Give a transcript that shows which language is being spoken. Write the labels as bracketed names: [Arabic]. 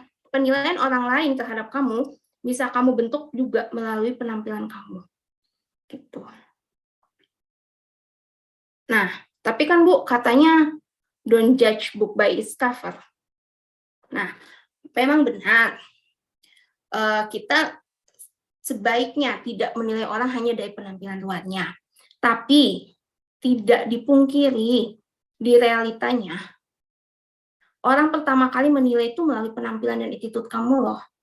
[Indonesian] Penilaian orang lain terhadap kamu bisa kamu bentuk juga melalui penampilan kamu, gitu. Nah, tapi kan Bu katanya [English] don't judge book by its cover. [Indonesian] Nah, memang benar kita sebaiknya tidak menilai orang hanya dari penampilan luarnya. Tapi tidak dipungkiri di realitanya orang pertama kali menilai itu melalui penampilan dan attitude kamu loh.